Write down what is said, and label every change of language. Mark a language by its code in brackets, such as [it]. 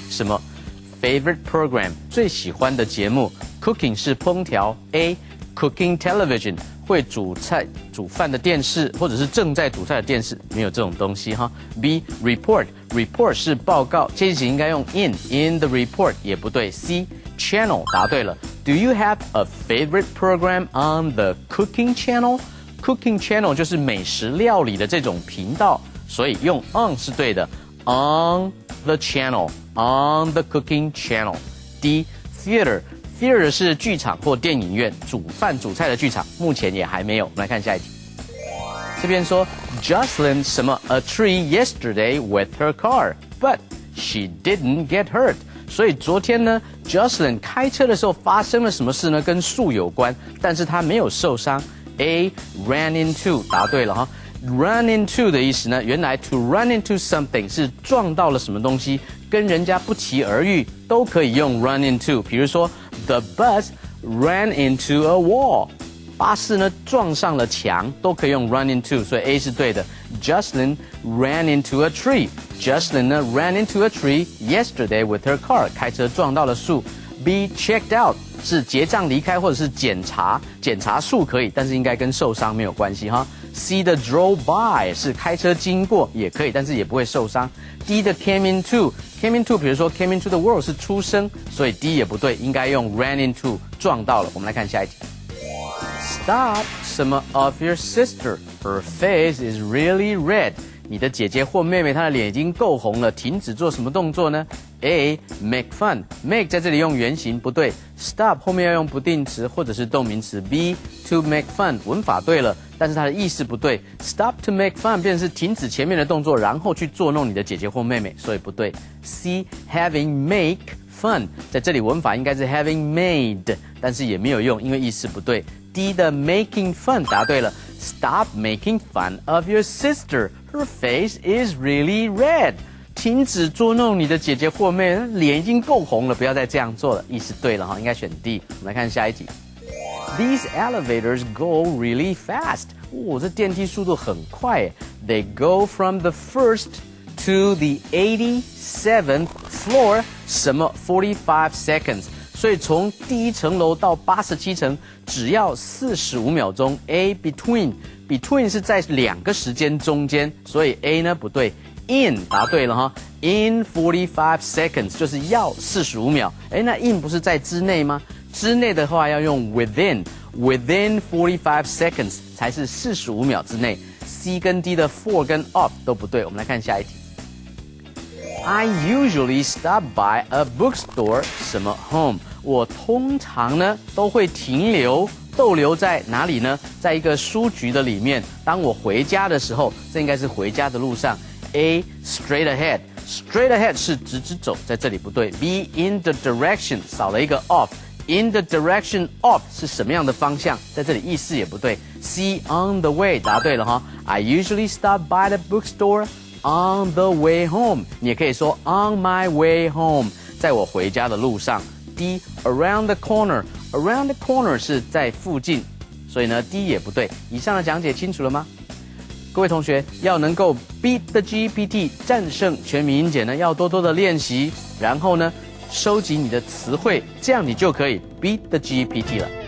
[zh] 什么 [en] favorite program [zh] 最喜欢的节目 ？Cooking 是烹调 ， [en] A cooking television [zh] 会煮菜煮饭的电视，或者是正在煮菜的电视，没有这种东西哈。 B report 是报告，这一集应该用 in the report 也不对。 [en] C channel [zh] 答对了。 [en] Do you have a favorite program on the cooking channel？ [zh] Cooking channel 就是美食料理的这种频道，所以用 on 是对的。 [en] On the channel, on the cooking channel. [zh] D theater 是剧场或电影院，煮饭煮菜的剧场，目前也还没有。我们来看下一题。这边说 [en] Jocelyn [zh] 什么 [en] a tree yesterday with her car, but she didn't get hurt. [zh] 所以昨天呢 Jocelyn 开车的时候发生了什么事呢？跟树有关，但是她没有受伤。 A ran into 答对了哈。 Run into 的意思呢，原来 to run into something 是撞到了什么东西，跟人家不期而遇都可以用 run into。比如说 [en] The bus ran into a wall， [zh] 巴士呢撞上了墙，都可以用 run into， 所以 A 是对的。 [en] Jocelyn ran into a tree。Jocelyn 呢 ran into a tree yesterday with her car， [zh] 开车撞到了树。 B checked out 是结账离开或者是检查树可以，但是应该跟受伤没有关系哈。 C 的 drove by 是开车经过也可以，但是也不会受伤。 D 的 came into， 比如说 came into the world 是出生，所以 D 也不对，应该用 ran into 撞到了。我们来看下一题。 [en] Stop [zh] 什么 [en] of your sister? Her face is really red. [zh] 你的姐姐或妹妹她的脸已经够红了，停止做什么动作呢？ A make fun， make 在这里用原形不对， stop 后面要用不定词或者是动名词。 B to make fun 文法对了，但是它的意思不对， stop to make fun 变成是停止前面的动作，然后去捉弄你的姐姐或妹妹，所以不对。 C having make fun 在这里文法应该是 having made， 但是也没有用，因为意思不对。 [en] D 的 making fun [zh] 答对了， [en] stop making fun of your sister. Her face is really red. [zh] 停止捉弄你的姐姐或妹，脸已经够红了，不要再这样做了。意思对了哈，应该选 D。我们来看下一题。 [en] These elevators go really fast. [zh] 这电梯速度很快耶。 [en] They go from the first to the 87th floor. [zh] 什么 [en] 45 seconds？ [zh] 所以从第一层楼到87层只要45秒钟。 A between 是在两个时间中间，所以 A 呢不对。 In 答对了哈 ，in 45 seconds 就是要45秒。那 in 不是在之内吗？之内的话要用 within 45 seconds 才是45秒之内。 C 跟 D 的 for 跟 of 都不对。我们来看下一题。 [en] I usually stop by a bookstore [zh] 什么 [en] home。 [zh] 我通常呢都会逗留在哪里呢？在一个书局的里面。当我回家的时候，这应该是回家的路上。 A straight ahead 是直直走，在这里不对。 B in the direction 少了一个 of，in the direction of 是什么样的方向？在这里意思也不对。 [en] C on the way 答对了哈。 I usually stop by the bookstore on the way home， [zh] 你也可以说 [en] on my way home， [zh] 在我回家的路上。 D around the corner 是在附近，所以呢 D 也不对。以上的讲解清楚了吗？各位同学要能够 [en] beat the GPT [zh] 战胜全民英检呢，要多多的练习，然后呢收集你的词汇，这样你就可以 beat the GPT 了。